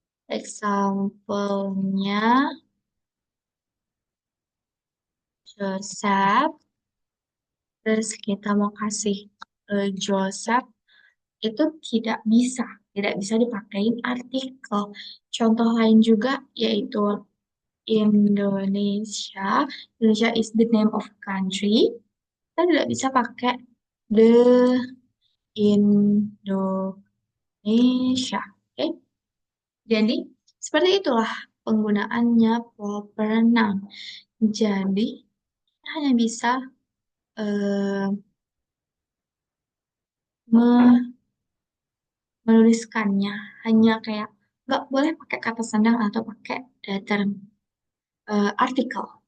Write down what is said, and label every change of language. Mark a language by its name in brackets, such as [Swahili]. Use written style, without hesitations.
[Indonesian] Example-nya Joseph, terus kita mau kasih Joseph itu tidak bisa dipakein artikel. Contoh lain juga yaitu Indonesia. [English] Indonesia is the name of country. [Indonesian] Kita tidak bisa pakai the Indonesia. Oke, jadi seperti itulah penggunaannya proper noun. Jadi kita hanya bisa eh, me- menuliskannya, hanya kayak nggak boleh pakai kata sandang atau pakai datar artikel.